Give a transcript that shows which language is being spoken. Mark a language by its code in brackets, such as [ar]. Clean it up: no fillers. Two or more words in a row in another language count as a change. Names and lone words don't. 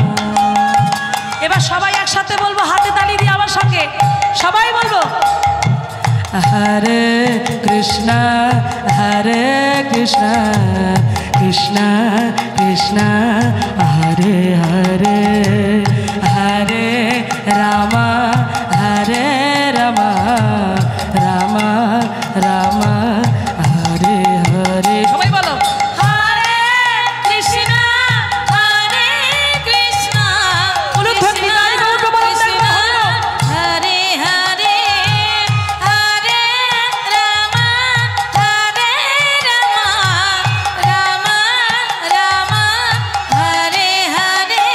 [bn] এবার সবাই একসাথে বলবো, হাতে তালি দিয়ে আমার সঙ্গে সবাই বলবো, [sa] হরে কৃষ্ণ কৃষ্ণ কৃষ্ণ হরে হরে, হরে রাম রাম রাম রাম হরে হরে। [bn] সবাই বলো, [sa] হরে কৃষ্ণ কৃষ্ণ হরে হরে, হরে রাম রাম রাম হরে হরে।